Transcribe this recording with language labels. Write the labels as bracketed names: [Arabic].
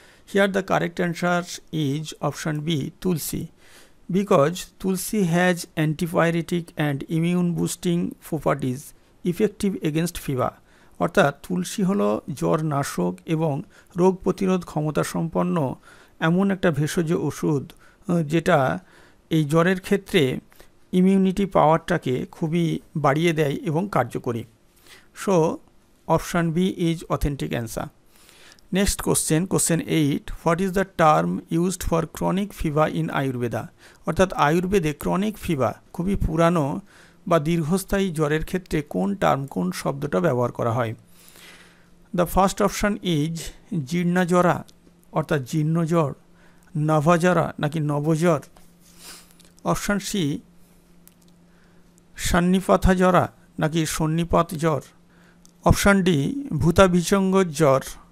[English] here the correct answer is option B tulsi, because tulsi has antipyretic and immune boosting properties effective against fever, [Bangla] অর্থাৎ তুলসী হলো জ্বর নাশক এবং রোগ প্রতিরোধ ক্ষমতা সম্পন্ন এমন একটা ভেষজ ওষুধ যেটা এই জ্বরের ক্ষেত্রে ইমিউনিটি পাওয়ারটাকে খুবই বাড়িয়ে দেয় এবং কার্যকরী। [English] So option B is authentic answer. Next question, question 8. What is the term used for chronic fever in Ayurveda? [Bangla] অর্থাৎ আয়ুর্বেদে ক্রনিক ফিভার খুবই পুরানো বা দীর্ঘস্থায়ী জ্বরের ক্ষেত্রে কোন টার্ম, কোন শব্দটা ব্যবহার করা হয়? [English] the first option is [Bangla] জীর্ণাজ্বরা অর্থাৎ জীর্ণ জ্বর, নভজ্বরা নাকি নবজ্বর, অপশান সি সন্নিপাথা জ্বরা নাকি সন্নিপাত জ্বর, অপশান ডি ভূতাভিসঙ্গ জ্বর।